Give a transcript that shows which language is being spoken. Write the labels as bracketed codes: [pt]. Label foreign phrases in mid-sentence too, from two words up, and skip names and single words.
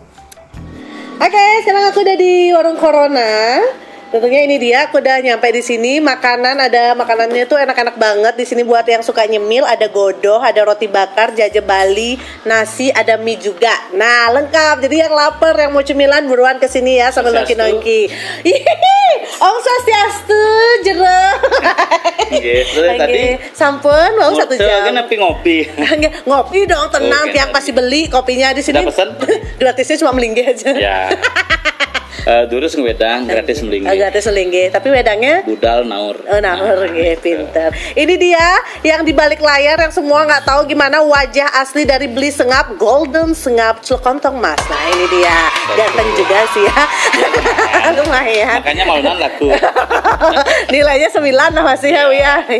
[id] Oke, sekarang aku udah di warung Corona. Tentunya ini dia, aku udah nyampe di sini. Makanannya tuh enak-enak banget. Di sini buat yang suka nyemil, ada godoh, ada roti bakar, jaje Bali, nasi, ada mie juga. Nah, lengkap. Jadi yang lapar, yang mau cemilan buruan ke sini ya sambil nongki-nongki. [ban] Om Swastiastu, jero. [id] Tadi [ban] sampun mau 1 jam. [id] Kenapa ngopi? Ngopi dong, tenang. Tiap pasti beli kopinya di sini. Udah pesen? Gratisnya cuma melingge aja. Ya. [ban] Durus ngewedang gratis melingge. [id] Gratis melingge, tapi wedangnya [ban] budal naur. Oh, naur nggih, [id] pinter. Ini dia yang di balik layar yang semua nggak tahu gimana wajah asli dari Beli Sengap, Golden Sengap Celkontong Mas. Nah, ini dia. Ganteng juga sih ya. Lumayan. Makanya [ban] malunan laku. [id] Nilainya 9 lah masih ya, Iya.